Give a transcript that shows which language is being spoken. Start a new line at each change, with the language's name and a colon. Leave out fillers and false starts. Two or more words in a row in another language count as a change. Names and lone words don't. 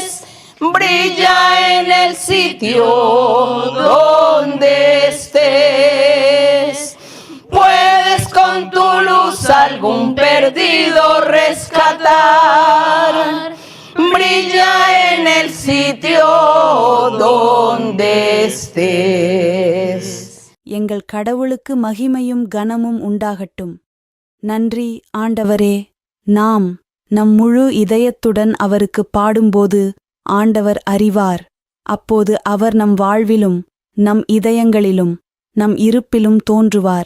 Spanish: Brilla en el sitio donde estés. Puedes con tu luz algún perdido rescatar. Brilla en el sitio donde estés.
Tamil: எங்கள் கடவுளுக்கு மகிமையும் கனமும் உண்டாகட்டும். நன்றி ஆண்டவரே. நாம் நம் முழு இதயத்துடன் அவருக்கு பாடும்போது ஆண்டவர் அறிவார். அப்போது அவர் நம் வாழ்விலும், நம் இதயங்களிலும், நம் இருப்பிலும் தோன்றுவார்.